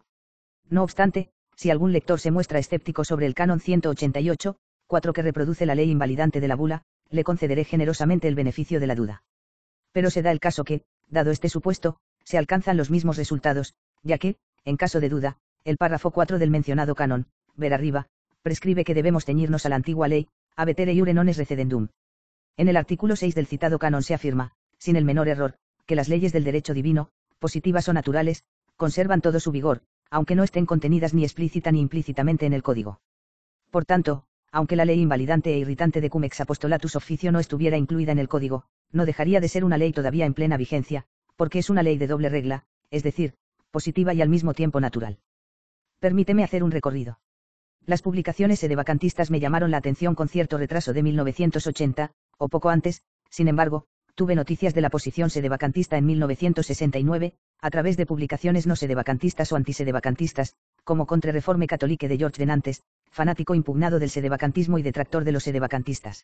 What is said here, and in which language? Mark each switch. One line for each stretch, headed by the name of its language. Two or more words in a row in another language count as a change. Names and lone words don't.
Spanish: No obstante, si algún lector se muestra escéptico sobre el canon 188, 4 que reproduce la ley invalidante de la bula, le concederé generosamente el beneficio de la duda. Pero se da el caso que, dado este supuesto, se alcanzan los mismos resultados, ya que, en caso de duda, el párrafo 4 del mencionado canon, ver arriba, prescribe que debemos ceñirnos a la antigua ley,
Latin: abetere iure non es recedendum.
Spanish: En el artículo 6 del citado canon se afirma, sin el menor error, que las leyes del derecho divino, positivas o naturales, conservan todo su vigor, aunque no estén contenidas ni explícita ni implícitamente en el código. Por tanto, aunque la ley invalidante e irritante de cum ex apostolatus officio no estuviera incluida en el código, no dejaría de ser una ley todavía en plena vigencia, porque es una ley de doble regla, es decir, positiva y al mismo tiempo natural. Permíteme hacer un recorrido. Las publicaciones sedevacantistas me llamaron la atención con cierto retraso de 1980, o poco antes, sin embargo, tuve noticias de la posición sedevacantista en 1969, a través de publicaciones no sedevacantistas o antisedevacantistas, como Contre-Reforme Catholique de George de Nantes, fanático impugnado del sedevacantismo y detractor de los sedevacantistas.